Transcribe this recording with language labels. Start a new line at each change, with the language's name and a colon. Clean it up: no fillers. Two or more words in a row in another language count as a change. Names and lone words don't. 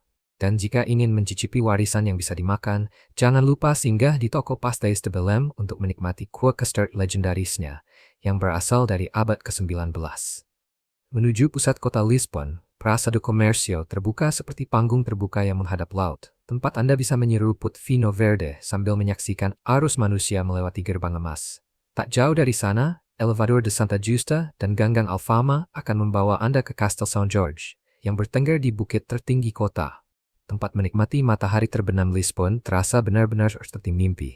Indonesian: Dan jika ingin mencicipi warisan yang bisa dimakan, jangan lupa singgah di toko Pastéis de Belém untuk menikmati kue custard legendarisnya yang berasal dari abad ke-19. Menuju pusat kota Lisbon, Praça do Comércio terbuka seperti panggung terbuka yang menghadap laut, tempat Anda bisa menyeruput
Portuguese: vinho verde
Indonesian: sambil menyaksikan arus manusia melewati gerbang emas. Tak jauh dari sana, Elevador de Santa Justa dan Ganggang Alfama akan membawa Anda ke Castel São Jorge, yang bertengger di bukit tertinggi kota. Tempat menikmati matahari terbenam Lisbon terasa benar-benar seperti mimpi.